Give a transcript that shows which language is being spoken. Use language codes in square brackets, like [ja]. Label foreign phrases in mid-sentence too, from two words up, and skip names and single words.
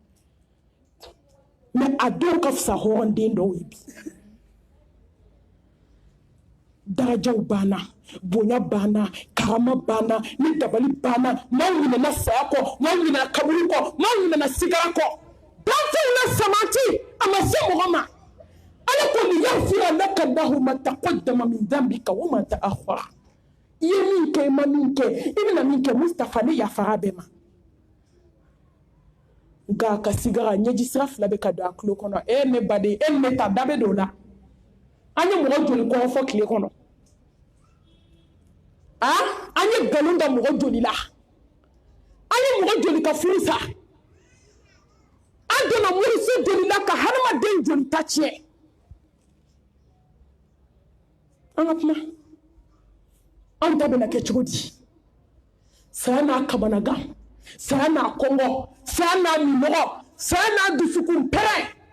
[bm] mais a dɔw ka fisa hɔrɔnden dɔw ye bi darajaw banna bonya banna karama banna ni dabali banna n'aw ɲinɛna saya kɔ n'aw ɲinɛna kaburu kɔ n'aw ɲinɛna sigara kɔ danfɛnw na samati a ma se mɔgɔ ma ala ko [ar] ليغفر لك له ما تقدم من ذنبك وما تأخر [bm] i ye min kɛ i ma min kɛ i bɛna min kɛ Mustafa ne yafara bɛɛ ma nka a ka sigara ɲɛji sira fila bɛ ka don a tulo kɔnɔ e ne baden e ne ta da bɛ don o la an ye mɔgɔ joli kɔrɔ fɔ tile kɔnɔ an ye nkalon da mɔgɔ joli la an ye mɔgɔ joli ka furu sa an donna moriso joli la ka hadamaden joli ta tiɲɛ an ka kuma an ta bɛna kɛ cogo di saya n'a kamanagan saya n'a kɔngɔ saya n'a minɔgɔ saya n'a dusukun pɛrɛn